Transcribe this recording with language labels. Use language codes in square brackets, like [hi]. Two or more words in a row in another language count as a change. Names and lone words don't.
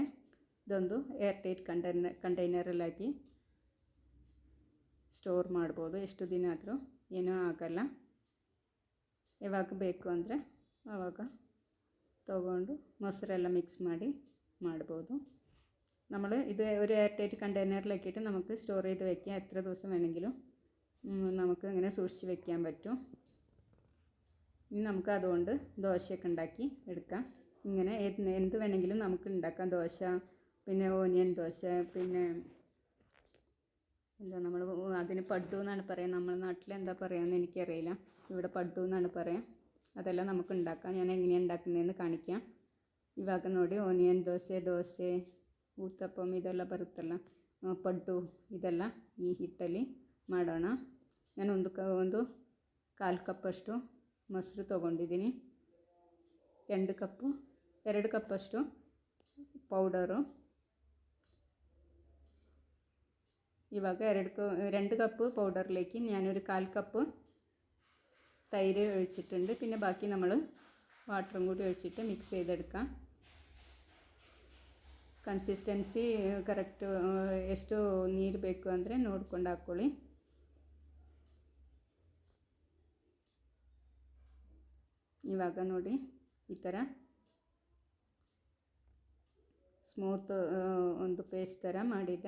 [kn] ಇದೊಂದು [en] air tight [kn] ಕಂಟೈನರಲ್ಲಿ ಹಾಕಿ ಸ್ಟೋರ್ ಮಾಡ್ಬೋದು. ಎಷ್ಟು ದಿನ ಆದರೂ ಏನೂ ಆಗಲ್ಲ. ಯಾವಾಗ ಬೇಕು ಅಂದರೆ ಆವಾಗ ತೊಗೊಂಡು ಮೊಸರೆಲ್ಲ ಮಿಕ್ಸ್ ಮಾಡಿ ಮಾಡ್ಬೋದು. [ml] നമ്മൾ ഇത് ഒരു [en] air tight [ml] കണ്ടെയ്നറിലാക്കിയിട്ട് നമുക്ക് സ്റ്റോർ ചെയ്ത് വെക്കാം. എത്ര ദിവസം വേണമെങ്കിലും നമുക്ക് ഇങ്ങനെ സൂക്ഷിച്ച് വെക്കാൻ പറ്റും. ഇനി നമുക്ക് അതുകൊണ്ട് ദോശയൊക്കെ ഉണ്ടാക്കി എടുക്കാം. ഇങ്ങനെ എന്ത് വേണമെങ്കിലും നമുക്ക് ഉണ്ടാക്കാം. ദോശ, പിന്നെ ഓനിയൻ ദോശ, പിന്നെ എന്താ നമ്മൾ അതിന് പഡ്ഡു എന്നാണ് പറയുക. നമ്മുടെ നാട്ടിൽ എന്താ പറയുകയെന്ന് എനിക്കറിയില്ല. ഇവിടെ പഡ്ഡു എന്നാണ് പറയുക. അതെല്ലാം നമുക്ക് ഉണ്ടാക്കാം. ഞാൻ എങ്ങനെയാണ് ഉണ്ടാക്കുന്നതെന്ന് ಕಾಣಿക്കാം. [kn] ಇವಾಗ ನೋಡಿ ಓನಿಯನ್ ದೋಸೆ ಊತಪ್ಪಂ ಇದೆಲ್ಲ ಬರುತ್ತಲ್ಲ, ಪಡ್ಡು, ಇದೆಲ್ಲ ಈ ಹಿಟ್ಟಲ್ಲಿ ಮಾಡೋಣ. ನಾನು ಒಂದು 1/4 ಕಪ್ಪಷ್ಟು ಮೊಸರು ತೊಗೊಂಡಿದ್ದೀನಿ. 2 ಕಪ್ಪಷ್ಟು ಪೌಡರು. [ml] ഇವಾಗ 2 കപ്പ് പൗഡറിലേക്ക് ഞാനൊരു 1/4 കപ്പ് തൈര് ഒഴിച്ചിട്ടുണ്ട്. പിന്നെ ബാക്കി നമ്മൾ വാട്ടറും കൂടി ഒഴിച്ചിട്ട് മിക്സ് ചെയ്തെടുക്കാം. [en] consistency correct [kn] ಎಷ್ಟು ನೀರು ಬೇಕು ಅಂದರೆ ನೋಡ್ಕೊಂಡು ಹಾಕ್ಕೊಳ್ಳಿ. ಇವಾಗ ನೋಡಿ ಈ ಥರ ಸ್ಮೂತ್ ಒಂದು ಪೇಸ್ಟ್ ಥರ ಮಾಡಿದೆ.